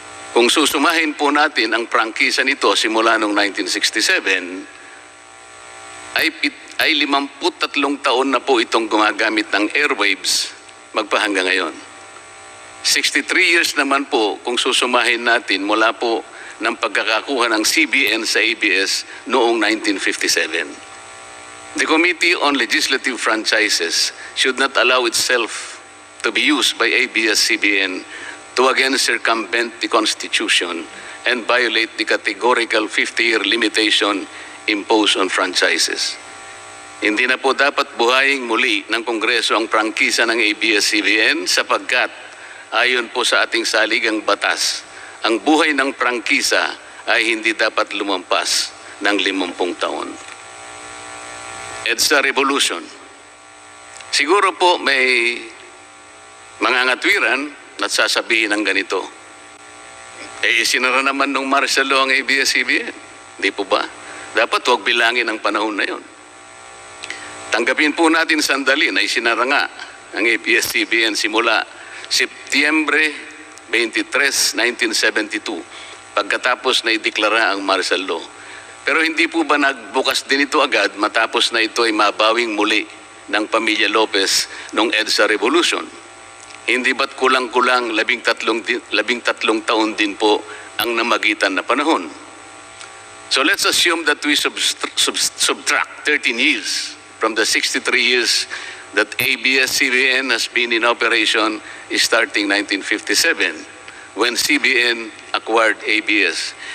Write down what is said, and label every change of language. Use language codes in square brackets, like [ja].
[tl] Kung susumahin po natin ang prangkisa nito simula noong 1967, ay 53 taon na po itong gumagamit ng airwaves magpahanggang ngayon. 63 years naman po kung susumahin natin mula po ng pagkakakuha ng CBN sa ABS noong 1957. [en] The Committee on Legislative Franchises should not allow itself to be used by ABS-CBN to again circumvent the Constitution and violate the categorical 50-year limitation imposed on franchises. [tl] Hindi na po dapat buhayin muli ng Kongreso ang prangkisa ng ABS-CBN sapagkat ayon po sa ating saligang batas, ang buhay ng prangkisa ay hindi dapat lumampas ng 50 taon. EDSA Revolution. Siguro po may mga ngatwiran at sasabihin ng ganito. Isinara naman ng martial law ang ABS-CBN. Hindi po ba? Dapat huwag bilangin ang panahon na yon. Tanggapin po natin sandali na isinara nga ang ABS-CBN simula Setyembre 23, 1972, pagkatapos na ideklara ang martial law. Pero hindi po ba nagbukas din ito agad matapos na ito ay mabawing muli ng pamilya Lopez noong EDSA Revolution? Hindi ba't kulang-kulang 13 taon din po ang namagitan na panahon? [en] So let's assume that we subtract 13 years from the 63 years that ABS-CBN has been in operation starting 1957 when CBN acquired ABS.